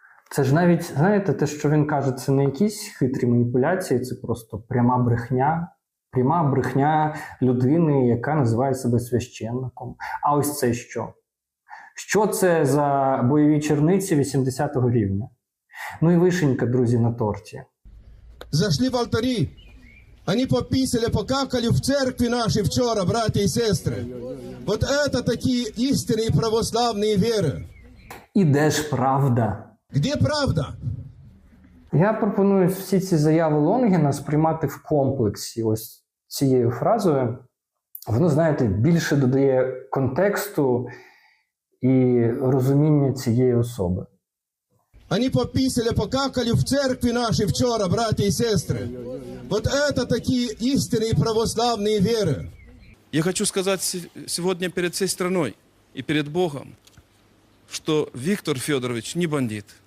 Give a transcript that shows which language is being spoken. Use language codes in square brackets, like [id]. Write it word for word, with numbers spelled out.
[uk] Це ж навіть, знаєте, те, що він каже, це не якісь хитрі маніпуляції, це просто пряма брехня. Пряма брехня людини, яка називає себе священником. А ось це що? Що це за бойові черниці вісімдесятого рівня? Ну і вишенька, друзі, на торті. Зайшли в алтарі. [ru] Они пописали, покакали в церкви нашей вчера, братья и сестры. Вот это такие истинные православные веры. [uk] І де ж правда? [ru] Где правда? [uk] Я пропоную всі ці заяви Лонгіна сприймати в комплексі ось цією фразою. Воно, знаєте, більше додає контексту і розуміння цієї особи. [ru] Они пописали, покакали в церкви нашей вчера, братья и сестры. Вот это такие истинные православные веры. Я хочу сказать сегодня перед всей страной и перед Богом, что Виктор Федорович не бандит.